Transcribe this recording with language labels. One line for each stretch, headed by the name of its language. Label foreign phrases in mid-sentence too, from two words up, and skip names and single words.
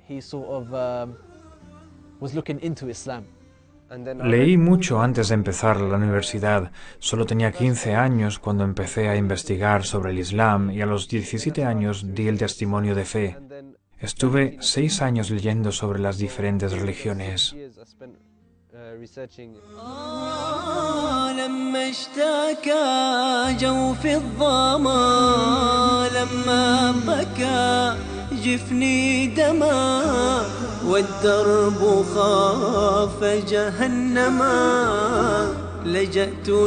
Spanish: Leí mucho antes de empezar la universidad. Solo tenía 15 años cuando empecé a investigar sobre el Islam y a los 17 años di el testimonio de fe. Estuve 6 años leyendo sobre las diferentes religiones.
Arabic: لما اشتكى جوفي الظما لما بكى جفني دما والدرب خاف جهنما لجأت